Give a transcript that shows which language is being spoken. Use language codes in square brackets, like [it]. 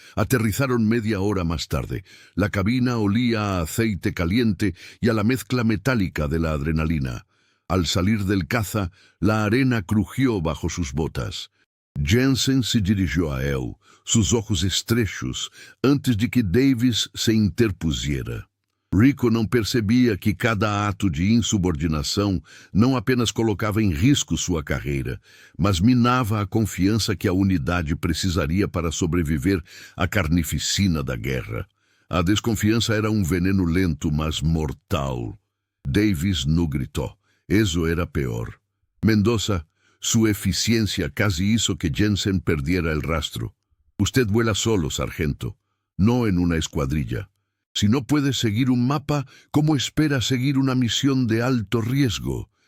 [es] Aterrizaron media hora más tarde. La cabina olía a aceite caliente y a la mezcla metálica de la adrenalina. Al salir del caza, la arena crujió bajo sus botas. Jensen se dirigió a él, sus ojos estrechos, antes de que Davis se interpusiera. [pt] Rico não percebia que cada ato de insubordinação não apenas colocava em risco sua carreira, mas minava a confiança que a unidade precisaria para sobreviver à carnificina da guerra. A desconfiança era um veneno lento, mas mortal. [es] Davis no gritó. Eso era peor. «Mendoza, su eficiencia casi hizo que Jensen perdiera el rastro. Usted vuela solo, sargento, no en una escuadrilla. Si no puede seguir un mapa, ¿cómo espera seguir una misión de alto riesgo?